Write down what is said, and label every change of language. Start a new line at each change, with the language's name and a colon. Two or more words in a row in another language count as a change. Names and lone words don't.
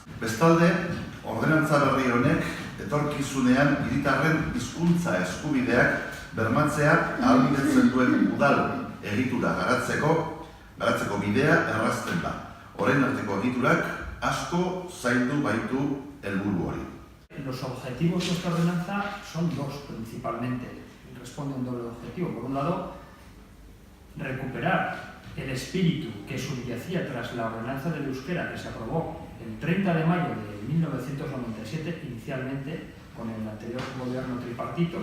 Basque: Bestalde, ordenantza berri honek etorkizunean hiritarren hizkuntza eskubideak bermatzea ahalbidetzen duen udal egitura garatzeko bidea errazten da. Orain arteko egiturak asko zaindu baitu helburu hori.
Spanish: Los objetivos de esta ordenanza son dos principalmente. Responde a un doble objetivo. Por un lado, recuperar el espíritu que subyacía tras la ordenanza del euskera que se aprobó el 30 de mayo de 1997, inicialmente con el anterior gobierno tripartito.